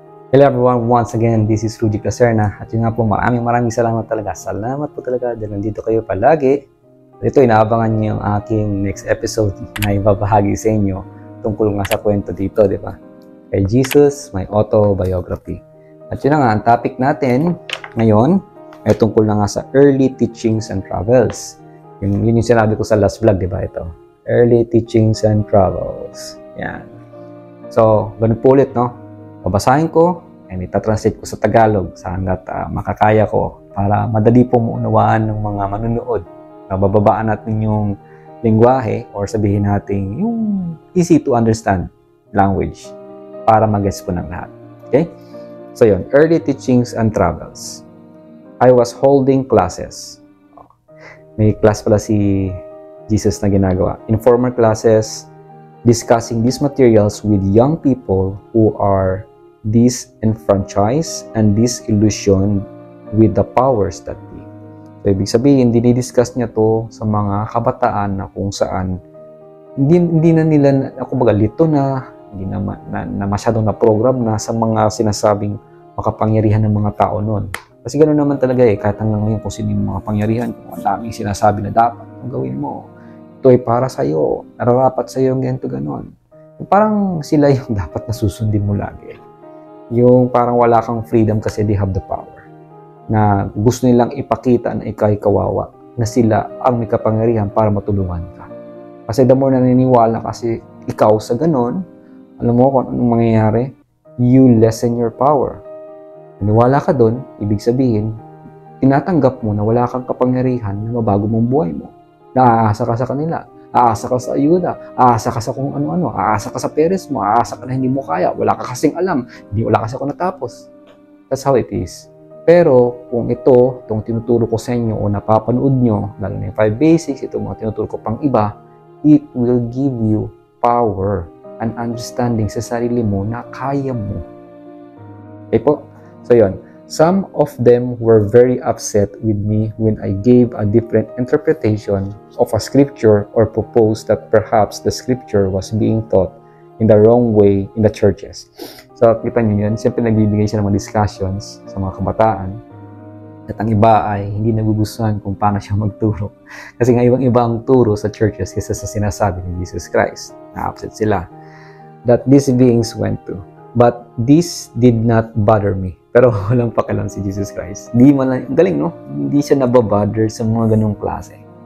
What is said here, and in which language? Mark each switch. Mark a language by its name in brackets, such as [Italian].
[English] Hello everyone, once again, this is Rudy Caserna. [Filipino] At yun nga po, maraming salamat talaga. Salamat po talaga dahil nandito kayo palagi. Ito, inaabangan niyo yung aking next episode na ibabahagi sa inyo tungkol nga sa kwento dito, di ba? Kay Jesus, my autobiography. At yun na nga, ang topic natin ngayon ay tungkol na nga sa early teachings and travels. Yun yung sinabi ko sa last vlog, di ba ito? [English] Early teachings and travels. [Filipino] Yan. So, ganun po ulit, no? Babasahin ko and itatranslate ko sa Tagalog sa hanggat makakaya ko para madali po maunawaan ng mga manunood. Bababaan natin yung lingwahe or sabihin natin yung easy to understand language para mag-gets po ng lahat. Okay? [English] So yun, early teachings and travels. I was holding classes. [Filipino] May class pala si Jesus na ginagawa. [English] Informal classes, discussing these materials with young people who are disenfranchised and disillusioned with the powers that be. [Filipino] So, ibig sabihin, dinidiscuss niya to sa mga kabataan na kung saan hindi na nila, kumbaga, lito na, hindi na masyadong na program na sa mga sinasabing makapangyarihan ng mga tao noon. Kasi ganoon naman talaga kahit hanggang ngayon kung sino yung mga pangyarihan, kung ang daming sinasabi na dapat ang gawin mo. Ito ay para sa'yo, nararapat sa'yo yung ganito ganon. Parang sila yung dapat na susundin mo lagi. Yung parang wala kang freedom kasi [English] they have the power. [Filipino] Na gusto nilang ipakita na ikaw ay kawawa. Na sila ang may kapangyarihan para matulungan ka. Kasi the more naniniwala kasi ikaw sa ganon, alam mo kung anong mangyayari? [English] You lessen your power. [Filipino] Naniwala ka doon, ibig sabihin, tinatanggap mo na wala kang kapangyarihan na mabago mong buhay mo. Naaasa ka sa kanila. Aasa ka sa ayuda, aasa ka sa kung ano-ano, aasa ka sa parents mo, aasa ka na hindi mo kaya, wala ka kasing alam, wala kasi ako natapos. [English] That's how it is. [Filipino] Pero kung itong tinuturo ko sa inyo o napapanood nyo, lalo na yung 5 basics, itong mga tinuturo ko pang iba, [English] it will give you power and understanding [Filipino] sa sarili mo na kaya mo. Okay po? So yun. [English] Some of them were very upset with me when I gave a different interpretation of a scripture or proposed that perhaps the scripture was being taught in the wrong way in the churches. [Filipino] So, kita nyo yun, siyempre nagbibigay siya ng mga discussions sa mga kabataan at ang iba ay hindi nagugustuhan kung paano siya magturo. Kasi nga ibang-iba ang turo sa churches kaysa sa sinasabi ni Jesus Christ. Na-upset sila [English] that these beings went to. But this did not bother me. [Filipino] Pero walang pakialam si Jesus Christ. Ang galing, no? Hindi siya nababother sa mga ganung klase.